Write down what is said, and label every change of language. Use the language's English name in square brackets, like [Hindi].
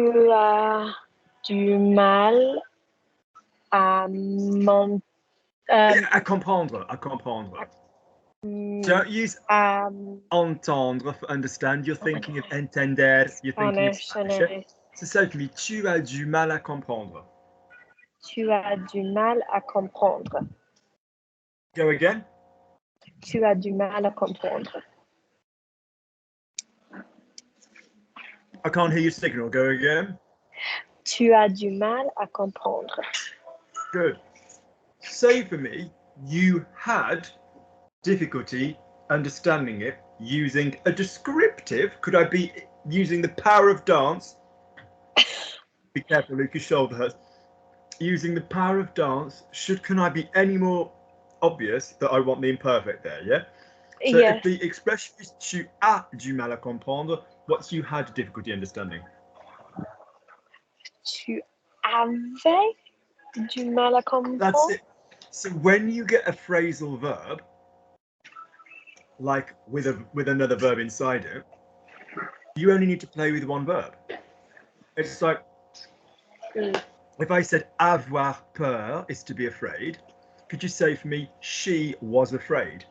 [French] as du mal à à comprendre. [English] Don't use entendre for understand. You're thinking of entender. You're thinking of Spanish. So say for me, [French] tu as du mal à comprendre. Tu as du mal à comprendre. [English] Go again. [French] Tu as du mal à comprendre. [English] I can't hear your signal. Go again. [French] Tu as du mal à comprendre. [English] Good. Say for me, you had difficulty understanding it using a descriptive. Could I be using the power of dance? Be careful, Luke, your shoulder hurts. Using the power of dance, can I be any more obvious that I want the imperfect there, yeah? So yes. If the expression is [French] tu as du mal à comprendre, [English] what's you had difficulty understanding? [French] Tu avais du mal à comprendre. [English] That's it. So when you get a phrasal verb, like with another verb inside it, you only need to play with one verb. It's like if I said [French] avoir peur [English] is to be afraid, could you say for me, she was afraid?